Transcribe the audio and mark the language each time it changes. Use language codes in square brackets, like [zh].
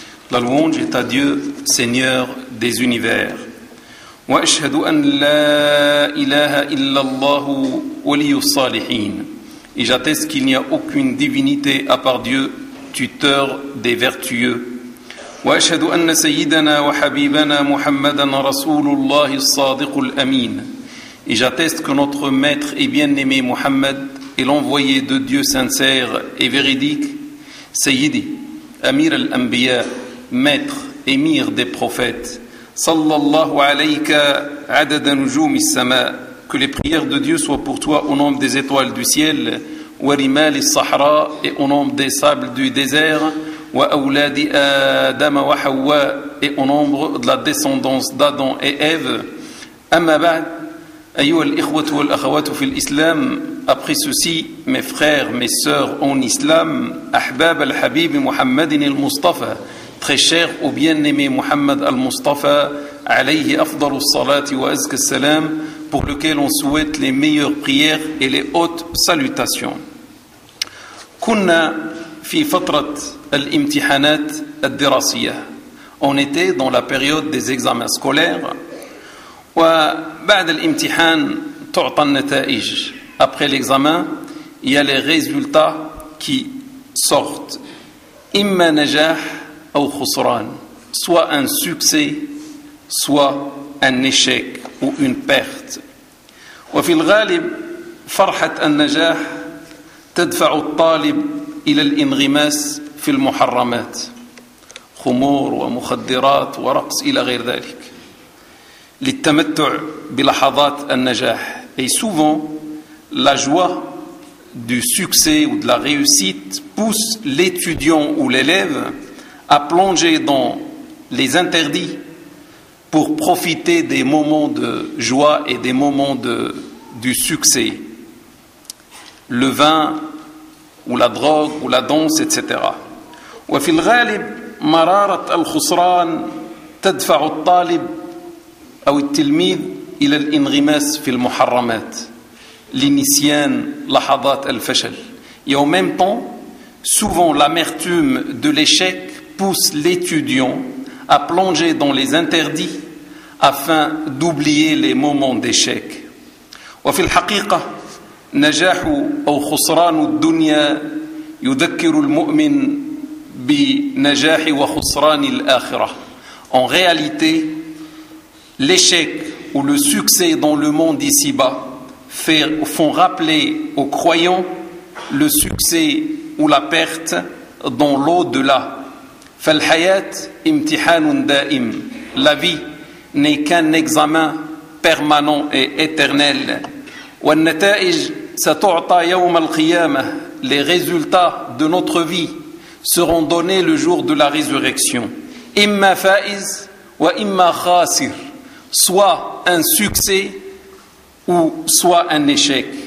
[fr] La louange est à Dieu, Seigneur des univers. [ar] وأشهد أن لا إله إلا الله ولي الصالحين. [fr] Et j'atteste qu'il n'y a aucune divinité à part Dieu, tuteur des vertueux. [ar] وأشهد أن سيدنا وحبيبنا محمدا رسول الله الصادق الأمين. [fr] Et j'atteste que notre maître et bien-aimé Mohammed est l'envoyé de Dieu sincère et véridique, [ar] Sayyidi, Amir al-Anbiya, [fr] maître, émir des prophètes, [ar] sallallahu alayka adada nujum al-sama, [fr] que les prières de Dieu soient pour toi au nom des étoiles du ciel, [ar] wa rimal al-sahra, [fr] et au nom des sables du désert, [ar] wa awladi adam wa hawa, [fr] et au nom de la descendance d'Adam et Ève, [ar] amma ba'd. أيها الإخوة والأخوات في الإسلام [fr] après ceci mes frères mes sœurs en islam [ar] أحباب الحبيب محمد المصطفى [fr] très cher au bien-aimé [ar] محمد المصطفى عليه أفضل الصلاة وأزكى السلام [fr] pour lequel on souhaite les meilleures prières et les hautes salutations. [ar] كنا في فترة الامتحانات الدراسية. [fr] On était dans la période des examens scolaires. [ar] وبعد الامتحان تعطى النتائج. [fr] Après l'examen, il y a les résultats qui sortent. [ar] إما نجاح أو خسران. [fr] Soit un succès, soit un échec ou une perte. [ar] وفي الغالب فرحة النجاح تدفع الطالب إلى الانغماس في المحرمات. خمور ومخدرات ورقص إلى غير ذلك. [fr] Et souvent, la joie du succès ou de la réussite pousse l'étudiant ou l'élève à plonger dans les interdits pour profiter des moments de joie et des moments du succès. Le vin ou la drogue ou la danse, etc. [ar] Et في الغالب مرارة الخسران تدفع الطالب أو التلميذ إلى الانغماس في المحرمات لنسيان لحظات الفشل. [fr] Et en même temps, souvent l'amertume de l'échec pousse l'étudiant à plonger dans les interdits afin d'oublier les moments d'échec. [ar] وفي الحقيقة نجاح أو خسران الدنيا يذكر المؤمن بنجاح وخسران الآخرة. [fr] En réalité, l'échec ou le succès dans le monde ici-bas font rappeler aux croyants le succès ou la perte dans l'au-delà. [ar] فالحيات امتحان دائم. [fr] La vie n'est qu'un examen permanent et éternel. [ar] والنتائج ستعطى يوم القيامة. [fr] Les résultats de notre vie seront donnés le jour de la résurrection. [ar] إما فائز وإما خاسر. [fr] Soit un succès ou soit un échec.